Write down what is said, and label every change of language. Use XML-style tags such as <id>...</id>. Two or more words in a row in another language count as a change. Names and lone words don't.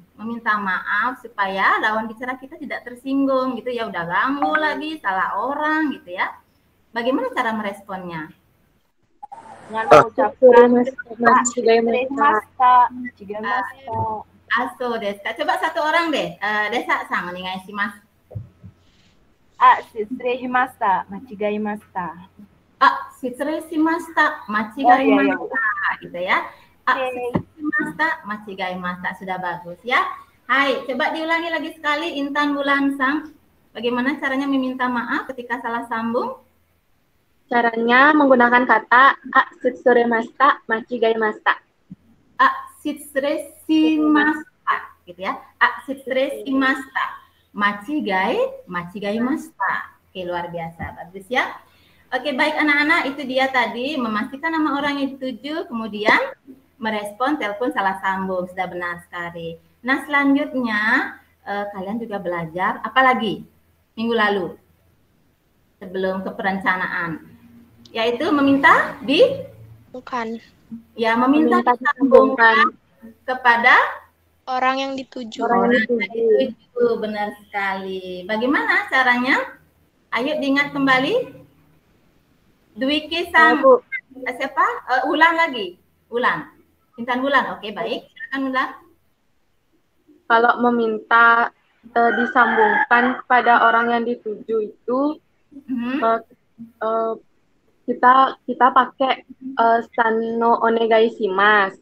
<id>Meminta maaf supaya lawan bicara kita tidak tersinggung gitu ya, udah ganggu lagi, salah orang gitu ya. Bagaimana cara meresponnya? Dengan mengucapkan</id> <ja>あそうです.</ja> <id>Coba satu orang deh.</id> <ja>Desaさん、お願いします. 失礼しました、間違いました. 失礼しました,</ja> <id>machigaimashita, gitu ya.</id> <ja>失礼しました,</ja> <id>machigaimashita, sudah bagus ya. Hai, coba diulangi lagi sekali Intan Wulan-san. Bagaimana caranya meminta maaf ketika salah sambung? Caranya menggunakan kata</id> <ja>失礼ました、間違いました. 失礼しました,</ja> <id>gitu ya.</id> <ja>失礼しました.</ja> <id>Machigaimashita. Oke, luar biasa. Bagus ya. Oke, baik anak-anak, itu dia tadi memastikan nama orang yang dituju, kemudian merespon telepon salah sambung. Sudah benar sekali. Nah, selanjutnya kalian juga belajar apa lagi minggu lalu sebelum ke perencanaan, yaitu meminta Bukan. Ya, meminta disambungkan kepada Orang yang dituju. orang yang dituju, benar sekali. Bagaimana caranya? Ayo diingat kembali. Dwiki sama siapa? Ulan lagi. Ulan. Intan Wulan. Oke, baik. Silakan Ulan. Kalau meminta disambungkan kepada orang yang dituju itu, kita pakai</id> <ja>さの お願いします.</ja>